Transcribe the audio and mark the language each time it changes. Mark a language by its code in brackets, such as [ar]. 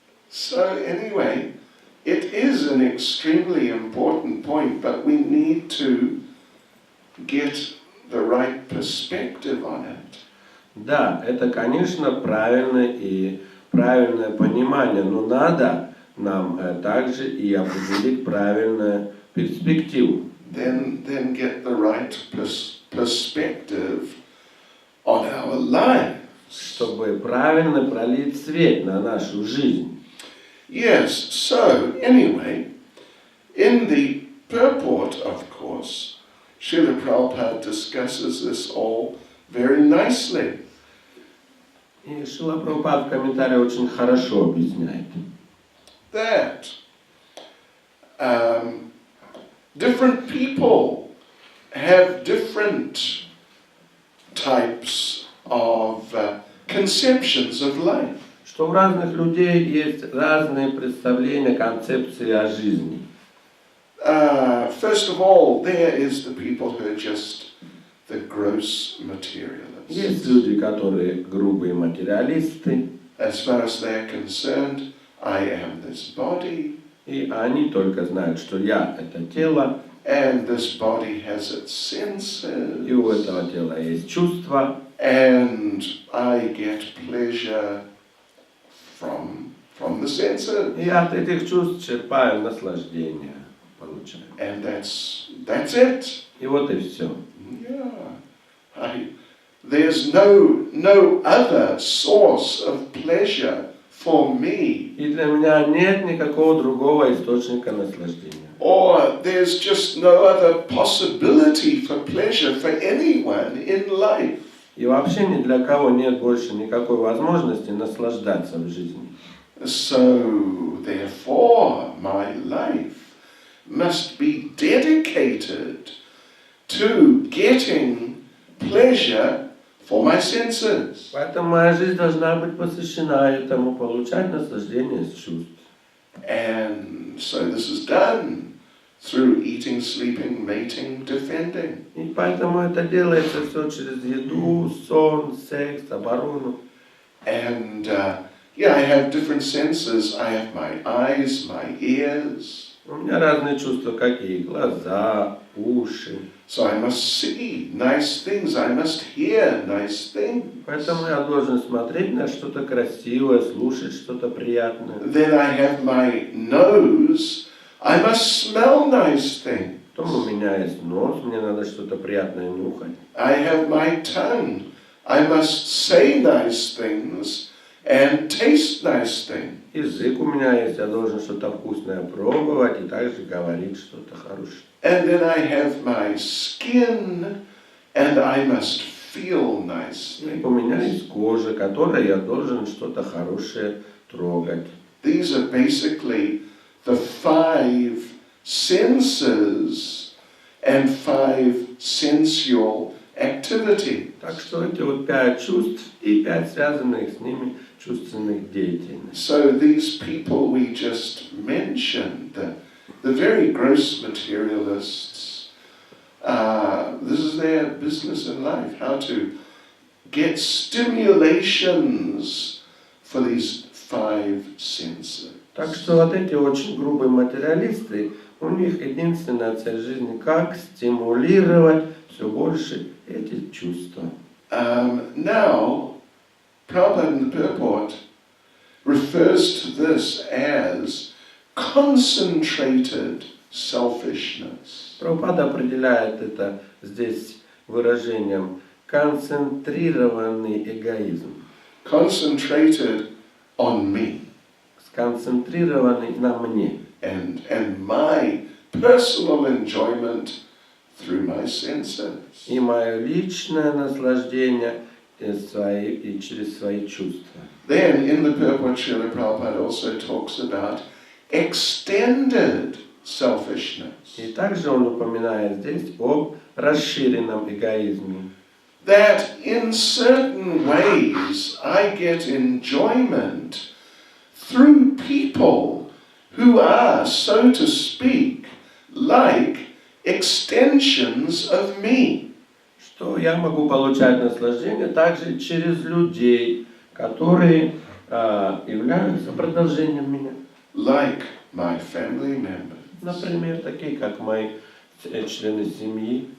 [en] So anyway, it is an extremely important point, but we need to get the right perspective on it. [ru] Да, это, конечно, правильное понимание, но надо нам также и определить правильную перспективу. [en] Then get the right perspective on our life. [ru] Чтобы правильно пролить свет на нашу жизнь. [en] Yes, so anyway, in the purport, of course, Srila Prabhupada discusses this all very nicely. [ru] И Шрила Прабхупада в комментарии очень хорошо объясняет. [en] That different people have different types of conceptions of life. [ru] Что у разных людей есть разные представления, концепции о жизни. [en] First of all, there is the people who are just the gross materialists. [ru] Есть люди, которые грубые материалисты. [en] As far as they're concerned, I am this body. [ru] И они только знают, что я это тело. [en] And this body has its senses. [ru] И у этого тела есть чувства. [en] And I get pleasure from the senses. [ru] И от этих чувств черпаю наслаждение, получаю. [en] And that's it. [ru] И вот и все. [en] Yeah. There's no other source of pleasure for me. [ru] И для меня нет никакого другого источника наслаждения. [en] Or there's just no other possibility for pleasure for anyone in life. [ru] И вообще ни для кого нет больше никакой возможности наслаждаться в жизни. [en] So, therefore, my life must be dedicated to getting pleasure for my senses. [ru] Поэтому моя жизнь должна быть посвящена этому, получать наслаждение с чувств. [en] And so this is done through eating, sleeping, mating, defending. [ru] И поэтому это делается все через еду, сон, секс, оборону. [en] And I have different senses. I have my eyes, my ears. [ru] У меня разные чувства, какие? Глаза, уши. [en] So I must see nice things, I must hear nice things. [ru] Поэтому я должен смотреть на что-то красивое, слушать что-то приятное. [en] Then I have my nose, I must smell nice things. [ru] Потом у меня есть нос, мне надо что-то приятное нюхать. [en] I have my tongue, I must say nice things and taste nice things. [ru] Язык у меня есть, я должен что-то вкусное пробовать и также говорить что-то хорошее. [en] And then I have my skin, and I must feel nice [ru] И у меня есть кожа, которой я должен что-то хорошее трогать. [en] These are basically the 5 senses and 5 sensual activity. [ru] Так что эти вот 5 чувств и 5 связанных с ними чувственных деятельностей. [en] So these people we just mentioned, the very gross materialists, this is their business in life, how to get stimulations for these 5 senses. [ru] Так что вот эти очень грубые материалисты, у них единственная цель жизни, как стимулировать все больше эти чувства. [en] Now, Prabhupada in the purport refers to this as concentrated selfishness. [ru] Прабхупада определяет это здесь выражением концентрированный эгоизм. [en] Concentrated on me. [ru] Сконцентрированный на мне. [en] And my personal enjoyment through my senses. [ru] И мое личное наслаждение и через свои чувства. [en] Then in the purport, Srila Prabhupada also talks about extended selfishness. [ru] И также он упоминает здесь об расширенном эгоизме. [en] That in certain ways I get enjoyment through people who are, so to speak, like extensions of me. [ru] Что я могу получать наслаждение также через людей, которые являются продолжением меня. [en] Like my family members. [ru] Например, такие как мои члены семьи.